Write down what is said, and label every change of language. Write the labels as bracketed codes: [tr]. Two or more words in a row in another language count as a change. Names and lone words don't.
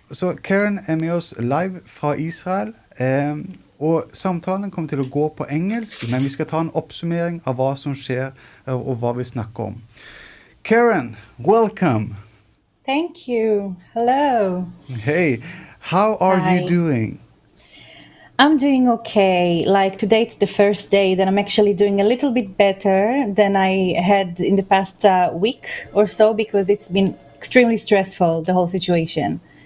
[no] Så Keren med oss live fra Israel, og samtalen kommer til å gå på engelsk, men vi skal ta en oppsummering av hva som skjer og hva vi snakker om. [en] Keren, welcome. Thank you. Hello. Hey, how are Hi. you doing? I'm doing okay. Like today, it's the first day that I'm actually doing a little bit better than I had in the past week or so, because it's been extremely stressful, the whole situation.